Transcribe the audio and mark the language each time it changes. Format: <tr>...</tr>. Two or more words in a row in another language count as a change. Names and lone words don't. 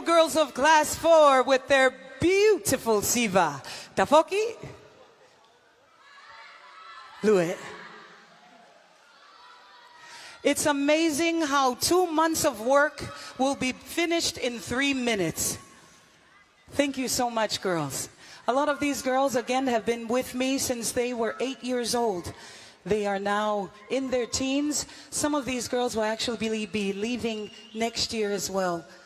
<en>girls of class 4 with their beautiful siva.</en> <sm>Tafoki? Lue.</sm> <en>It's amazing how 2 months of work will be finished in 3 minutes. Thank you so much, girls. A lot of these girls, again, have been with me since they were 8 years old. They are now in their teens. Some of these girls will actually be leaving next year as well.</en>